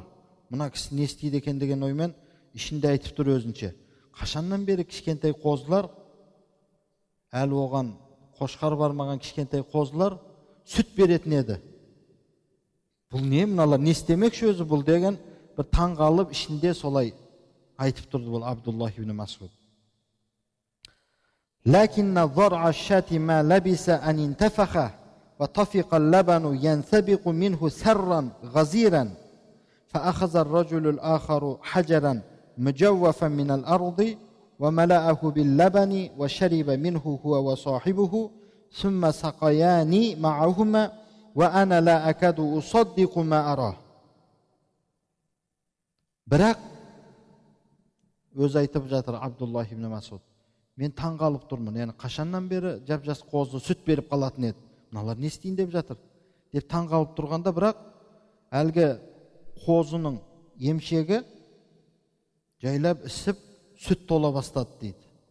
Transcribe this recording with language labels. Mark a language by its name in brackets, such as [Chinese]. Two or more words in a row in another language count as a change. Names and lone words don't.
[Kazakh] Мына кісі не істейді екен деген оймен ішінде айтып тұр өзінше. Қашаннан бері кішкентай қозылар, әлі оған қошқар бармаған кішкентай қозылар сүт беретін еді. Бұл не, мыналар не істемекші өзі бұл деген бір таң қалып ішінде солай айтып тұрды бұл Abdullah ibn Mas'ud. [Arabic] لكن ضرع الشاة ما لبس أن انتفخ وطفق اللبن ينثبق منه سرا غزيرا فأخذ الرجل الآخر حجرا مجوفا من الأرض وملأه باللبن وشرب منه هو وصاحبه ثم سقياني معهما وأنا لا أكاد أصدق ما أراه. [Kazakh] Бірақ өз айтып жатыр Abdullah ibn Mas'ud: "Мен таң қалып тұрмын, yani қашаннан бері жап-жас қозы сүт беріп қалатын еді. Мыналар не істейін деп жатыр?" деп таң қалып тұрғанда, бірақ әлгі қозының емшегі жайлап ісіп сүт тола бастады дейді.